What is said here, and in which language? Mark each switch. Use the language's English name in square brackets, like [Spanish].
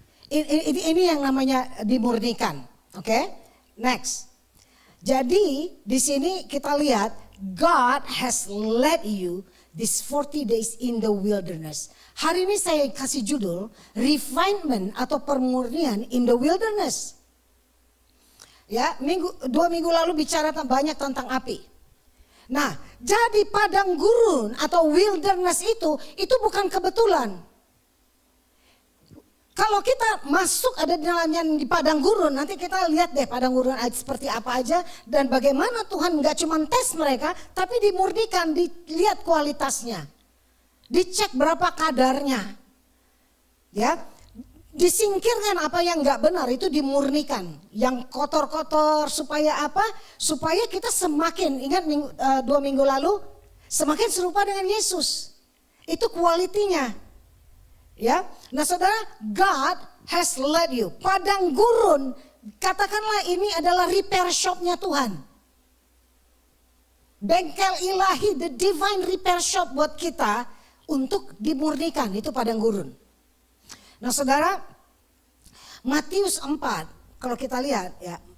[Indonesian] Ini yang namanya dimurnikan. Oke? Next. Jadi di sini kita lihat [English] God has led you these 40 days in the wilderness. [Indonesian] Hari ini saya kasih judul refinement atau pemurnian [English] in the wilderness. [Indonesian] Ya, 2 minggu lalu bicara banyak tentang api. Nah, jadi padang gurun atau wilderness itu bukan kebetulan. Kalau kita masuk ada di dalamnya di padang gurun, nanti kita lihat deh padang gurun seperti apa aja dan bagaimana Tuhan nggak cuma tes mereka, tapi dimurnikan, dilihat kualitasnya, dicek berapa kadarnya, ya. Disingkirkan apa yang nggak benar, itu dimurnikan. Yang kotor-kotor supaya apa? Supaya kita semakin, ingat 2 minggu lalu, semakin serupa dengan Yesus. Itu kualitinya. Ya, nah saudara, [English] God has led you. [Indonesian] Padang gurun, katakanlah ini adalah repair shopnya Tuhan. Bengkel ilahi, [English] the divine repair shop [Indonesian] buat kita untuk dimurnikan, itu padang gurun. Nah saudara, Matius 4, kalau kita lihat ya,